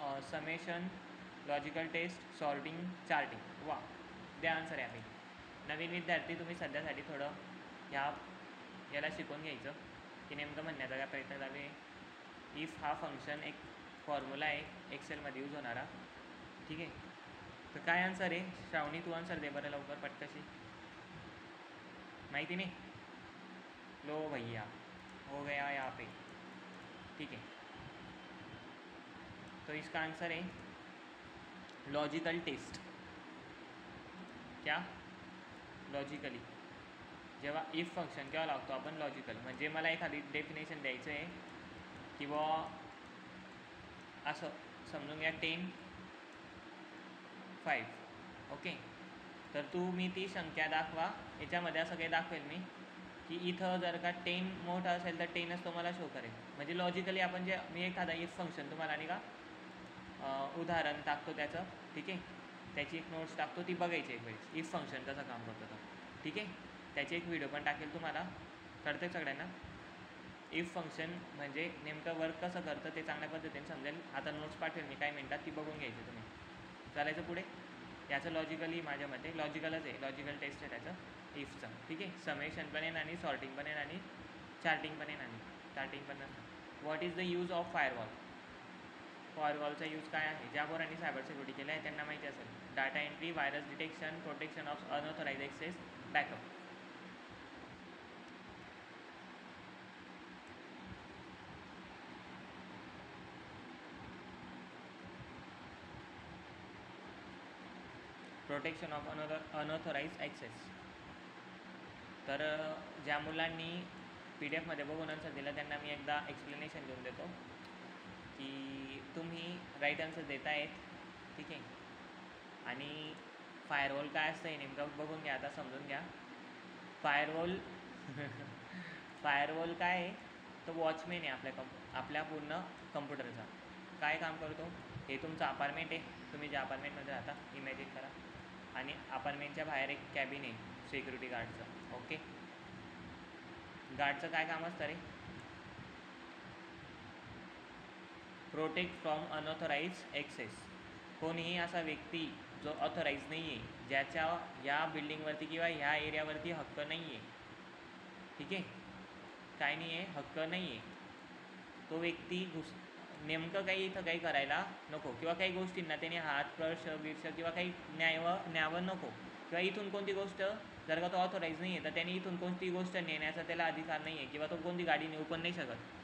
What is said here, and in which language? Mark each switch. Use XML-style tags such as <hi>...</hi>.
<en>Summation, logical test, sorting, charting.</en> <mr>वा, द्या answer यापैकी. नवीन विद्यार्थी तुम्ही सध्यासाठी थोडं याला शिकून घ्यायचं की नेमकं म्हणण्याचा काय प्रयत्न चालू आहे. इफ हा फंक्शन एक फॉर्म्युला आहे एक्सेलमध्ये यूज होणारा. ठीक आहे, तर काय आन्सर आहे? श्रावणी तू आन्सर दे बरं लवकर पटकशी.</mr> <hi>माहिती नहीं? लो भैया, हो गया यहाँ पे. ठीक है, तो इसका आंसर है लॉजिकल टेस्ट. क्या? लॉजिकली.</hi> <mr>जेव्हा इफ फंक्शन केव्हा लागतो आपण? लॉजिकल. म्हणजे मला एखादी डेफिनेशन द्यायचं आहे की बुवा असं समजून घ्या 10, 5. ओके, तर तुम्ही ती संख्या दाखवा. याच्यामध्ये असं काही दाखवेल मी की इथं जर का 10 मोठा असेल तर 10च तुम्हाला शो करेल. म्हणजे लॉजिकली आपण जे मी एखादा इफ फंक्शन तुम्हाला नाही का उदाहरण टाकतो त्याचं. ठीक आहे, त्याची एक नोट्स टाकतो, ती बघायची एक वेळेस इफ फंक्शन कसं काम करतो तर. ठीक आहे, त्याची एक व्हिडिओ पण टाकेल तुम्हाला. कळते सगळ्यांना इफ फंक्शन म्हणजे नेमकं वर्क कसं करतं ते चांगल्या पद्धतीने समजेल. आता नोट्स पाठवेल मी काही मिनटात, ती बघून घ्यायची तुम्ही. चालायचं पुढे. याचं लॉजिकली माझ्या मते लॉजिकलच आहे, लॉजिकल टेस्ट आहे त्याचं इफचं. ठीक आहे, समेशन पण येईल आणि सॉर्टिंग पण येईल आणि चार्टिंग पण येईल आणि चार्टिंग पण नसतं.</mr> <en>What is the use of firewall?</en> <mr>फायरवॉलचा use काय आहे? ज्या पोरांनी सायबर सिक्युरिटी केलं आहे त्यांना माहिती असेल.</mr> <en>Data entry, virus detection, protection of unauthorised access, backup. Protection of unauthorised access.</en> <mr>तर ज्या मुलांनी PDF मध्ये बघून आन्सर दिलं त्यांना मी एकदा एक्सप्लेनेशन देऊन देतो की तुम्ही राईट आन्सर देत आहेत. ठीक आहे, आणि फायरवॉल काय असतं हे नेमकं बघून घ्या. आता समजून घ्या. फायरवॉल फायरवॉल काय आहे? तो वॉचमॅन आहे आपल्या पूर्ण कम्प्युटरचा. काय काम करतो? हे तुमचं अपार्टमेंट आहे, तुम्ही ज्या अपार्टमेंटमध्ये राहता इमॅजिन करा, आणि अपार्टमेंटच्या बाहेर एक कॅबिन आहे सिक्युरिटी गार्डचं. ओके, गार्डचं काय काम असतं रे?</mr> <en>Protect from unauthorised access.</en> <mr>कोणीही असा व्यक्ती जो ऑथराईज नाही आहे, ज्याच्या या बिल्डिंगवरती किंवा ह्या एरियावरती हक्क नाही आहे. ठीक आहे, काय नाही आहे, हक्क नाही आहे, तो व्यक्ती नेमकं काही इथं काही करायला नको, किंवा काही गोष्टींना त्याने हात स्पर्श बिर्श किंवा काही न्यावं नको, किंवा इथून कोणती गोष्ट जर का तो ऑथराईज नाही आहे तर त्याने इथून कोणती गोष्ट नेण्याचा त्याला अधिकार नाही आहे, किंवा तो कोणती गाडी नेऊ पण नाही शकत.</mr>